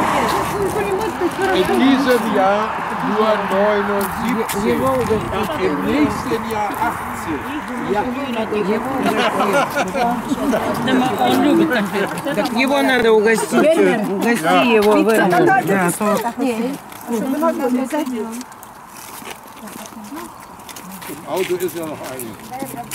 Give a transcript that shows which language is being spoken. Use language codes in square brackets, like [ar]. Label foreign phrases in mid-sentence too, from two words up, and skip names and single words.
[de] In diesem Jahr nur 79 und im nächsten Jahr 80. [ru] Так его надо угостить. Угости его, Вернер. Да, [de] Im Auto ist ja noch einiges.